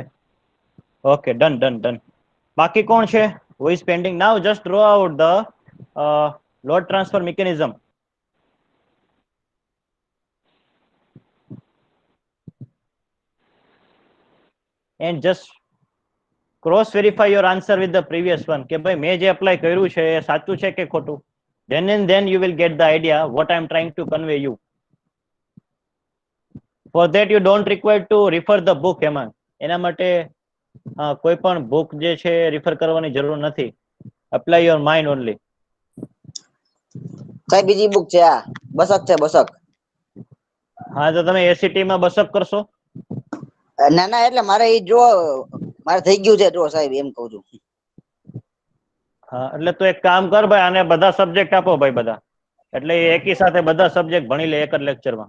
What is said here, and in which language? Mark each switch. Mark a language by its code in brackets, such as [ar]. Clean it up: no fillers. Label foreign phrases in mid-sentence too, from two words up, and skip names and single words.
[en] okay, done done done. [gu] બાકી કોણ છે? [en] Who is pending? Now just draw out the load transfer mechanism. And just cross verify your answer with the previous one [gu] કે ભાઈ મેં જે એપ્લાય કર્યું છે એ સાચું છે કે ખોટું. [en] Then and then you will get the idea what I am trying to convey you. For that you don't require to refer the book. [gu] એમાં એના માટે કોઈ પણ book જે છે refer કરવાની જરૂર નથી. [en] Apply your mind only. [gu] સાહેબ બીજી બુક છે આ બસક છે બસક. હા, તો તમે ACT માં બસક કરશો? ના ના એટલે મારે ઈ જો મારે થઈ ગયું છે જો સાહેબ એમ કહું છું. હા, એટલે તો એક કામ કર ભાઈ, આને બધા સબ્જેક્ટ આપો ભાઈ બધા, એટલે એ એકી સાથે બધા સબ્જેક્ટ ભણી લે એક જ લેક્ચરમાં.